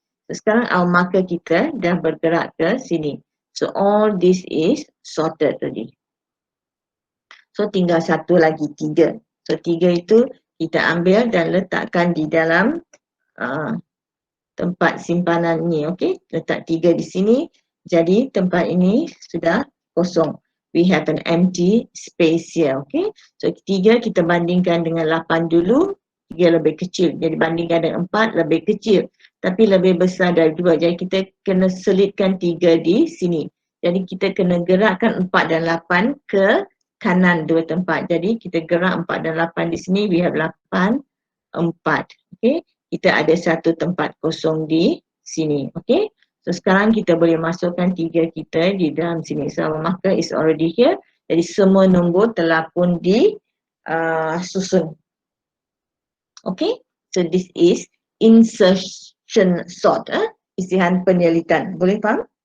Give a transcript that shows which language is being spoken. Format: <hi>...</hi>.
<ms>So sekarang</ms> <en>our marker</en> <ms>kita dah bergerak ke sini. So</ms> <en>all this is sorted</en> <ms>tadi. So tinggal 1 lagi, 3. So 3 itu kita ambil dan letakkan di dalam tempat simpanan ni, okey. Letak 3 di sini. Jadi tempat ini sudah kosong.</ms> <en>We have an empty space here, okey.</en> <ms>So 3 kita bandingkan dengan 8 dulu, 3 lebih kecil. Jadi bandingkan dengan 4 lebih kecil. Tapi lebih besar dari 2. Jadi kita kena selitkan 3 di sini. Jadi kita kena gerakkan 4 dan 8 ke kanan 2 tempat. Jadi kita gerak 4 dan 8 di sini.</ms> <en>We have 8, 4.</en> <ms>Okey. Kita ada 1 tempat kosong di sini. Okey. So sekarang kita boleh masukkan 3 kita di dalam sini.</ms> <en>So our marker is already here.</en> <ms>Jadi semua nombor telah pun di susun. Okey.</ms> <en>So this is insertion sort.</en> <ms>Isihan penyelitan. Boleh faham?</ms>